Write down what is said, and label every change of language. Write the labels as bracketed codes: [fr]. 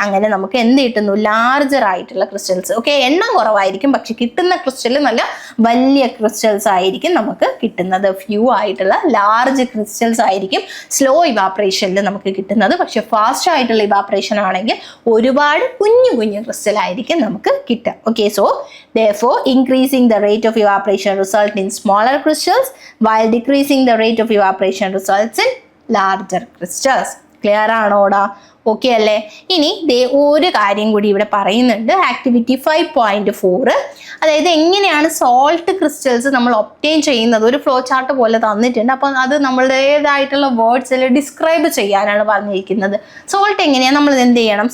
[ml] അങ്ങനെ നമുക്ക് എന്ത് കിട്ടുന്നു? ലാർജർ ആയിട്ടുള്ള ക്രിസ്റ്റൽസ്. ഓക്കെ, എണ്ണം കുറവായിരിക്കും, പക്ഷെ കിട്ടുന്ന ക്രിസ്റ്റൽ നല്ല വലിയ ക്രിസ്റ്റൽസ് ആയിരിക്കും നമുക്ക് കിട്ടുന്നത്. ഫ്യൂ ആയിട്ടുള്ള ലാർജ് ക്രിസ്റ്റൽസ് ആയിരിക്കും സ്ലോ ഇവാപറേഷനിൽ നമുക്ക് കിട്ടുന്നത്. പക്ഷെ ഫാസ്റ്റ് ആയിട്ടുള്ള ഇവാപറേഷൻ ആണെങ്കിൽ ഒരുപാട് കുഞ്ഞു കുഞ്ഞു ക്രിസ്റ്റൽ ആയിരിക്കും നമുക്ക് കിട്ടുക. [en] Okay, so therefore increasing the rate of evaporation results in smaller crystals while decreasing the rate of evaporation results in larger crystals. [ml] Clear ആണോടാ? Okay അല്ലേ? ഇനി ദേ ഒരു കാര്യം കൂടി ഇവിടെ പറയുന്നുണ്ട്, ആക്ടിവിറ്റി 5.4. അതായത് എങ്ങനെയാണ് സോൾട്ട് ക്രിസ്റ്റൽസ് നമ്മൾ ഒബ്റ്റെയിൻ ചെയ്യുന്നത്. ഒരു ഫ്ലോ ചാർട്ട് പോലെ തന്നിട്ടുണ്ട്. അപ്പം അത് നമ്മളുടേതായിട്ടുള്ള വേർഡ്സിൽ ഡിസ്ക്രൈബ് ചെയ്യാനാണ് പറഞ്ഞിരിക്കുന്നത്. സോൾട്ട് എങ്ങനെയാണ്? നമ്മൾ എന്ത് ചെയ്യണം?